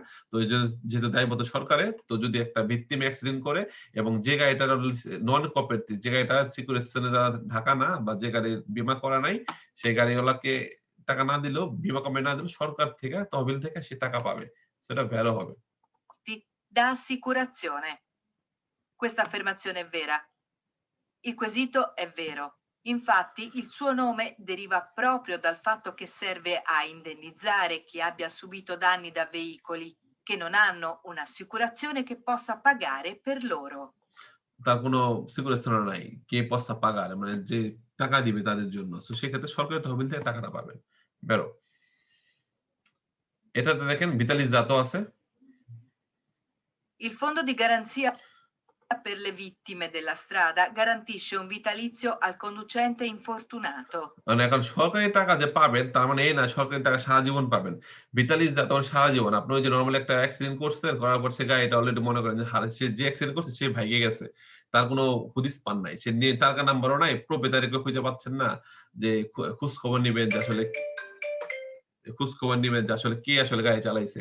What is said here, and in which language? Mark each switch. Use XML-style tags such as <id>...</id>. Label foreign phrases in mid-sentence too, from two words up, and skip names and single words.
<bn>তো এই যেহেতু দায়বদ্ধ সরকারের, তো যদি একটা ভিকটিম অ্যাক্সিডেন্ট করে এবং যে গাড়িটার</bn> <en>non cooperative,</en> <bn>যে গাড়িটার সিকিউরিটি দ্বারা ঢাকা না বা যে গাড়ির বীমা করা নাই, সেই গাড়িওয়ালাকে টাকা না দিলেও, বীমা কোম্পানি না দিলেও সরকার থেকে তহবিল থেকে সে টাকা পাবে। সেটা ভ্যারো হবে।</bn> <it>Da assicurazione. Questa affermazione è vera. Il quesito è vero. Infatti, il suo nome deriva proprio dal fatto che serve a indennizzare chi abbia subito danni da veicoli che non hanno un'assicurazione che possa pagare per loro.</it> <bn>তার কোনো সিকিউরিটি নাই। কে</bn> <it>possa pagare</it> <bn>মানে যে টাকা দিবে তাদের জন্য। সো সেক্ষেত্রে সরকারি তহবিল থেকে টাকাটা পাবেন। বেরো। এটাতে দেখেন ভিতালিস জাত আছে।</bn> <it>Il fondo di garanzia per le vittime della strada garantisce un vitalizio al conducente infortunato.</it> <bn>মানে এখন সরকারি টাকা যে পাবেন তার মানে এই না সরকারি টাকা সারা জীবন পাবেন। ভিতালিস জাত মানে সারা জীবন। আপনি ওই যে নরমালি একটা অ্যাক্সিডেন্ট করছেন, করার পর সে গাড়িটা অলরেডি মনে করেন যে সে যে অ্যাক্সিডেন্ট করছে সে ভাইগে গেছে। তার কোনো হুদিস পান নাই। সে তার নাম্বারও নাই, প্রোপ্রাইটারকে খুঁজে পাচ্ছেন না যে খোঁজ খবর নিবেন যে আসলে খোঁজখবর নিবেন যে আসলে কে আসলে গাড়ি চালাইছে।</bn>